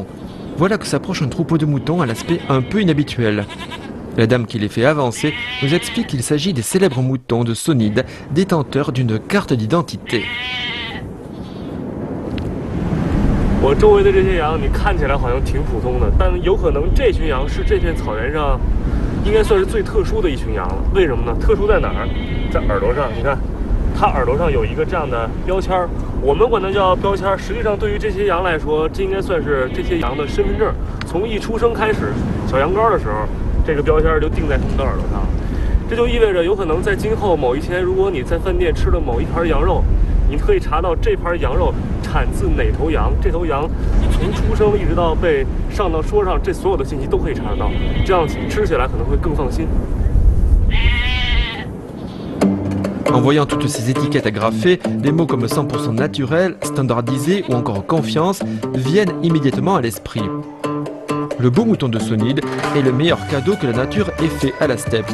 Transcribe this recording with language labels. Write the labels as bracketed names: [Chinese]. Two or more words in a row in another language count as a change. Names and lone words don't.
[French] Voilà que s'approche un troupeau de moutons à l'aspect un peu inhabituel. La dame qui les fait avancer nous explique qu'il s'agit des célèbres moutons de Sonid, détenteurs d'une carte d'identité. [Chinese] 我周围的这些羊，你看起来好像挺普通的，但有可能这群羊是这片草原上应该算是最特殊的一群羊了。为什么呢？特殊在哪儿？在耳朵上，你看。它耳朵上有一个这样的标签儿，我们管它叫标签儿。实际上，对于这些羊来说，这应该算是这些羊的身份证。从一出生开始，小羊羔的时候，这个标签儿就钉在它们的耳朵上。这就意味着，有可能在今后某一天，如果你在饭店吃了某一盘羊肉，你可以查到这盘羊肉产自哪头羊，这头羊从出生一直到被上到桌上，这所有的信息都可以查得到。这样吃起来可能会更放心。 [French] En voyant toutes ces étiquettes agrafées, des mots comme 100% naturel, standardisé ou encore confiance viennent immédiatement à l'esprit. Le beau mouton de Sonid est le meilleur cadeau que la nature ait fait à la steppe.